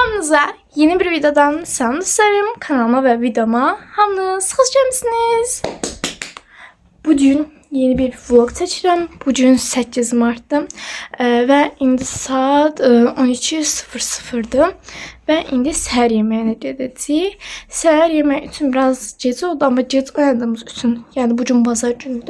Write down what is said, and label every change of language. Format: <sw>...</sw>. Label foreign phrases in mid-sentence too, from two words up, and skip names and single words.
<tr>Kanalımıza yeni bir videodan selam kanalıma ve videoma</tr> <az>hamınız hoş gəlmisiniz. Bugün yeni bir vlog çəkirəm. Bugün 8 Mart'dır və indi saat 12:00'dır və indi səhər yeməyinə gedəcəyik. Səhər yeməyi üçün biraz gecə oldu, amma gec oyandığımız üçün, yəni bugün bazar günüdür.</az>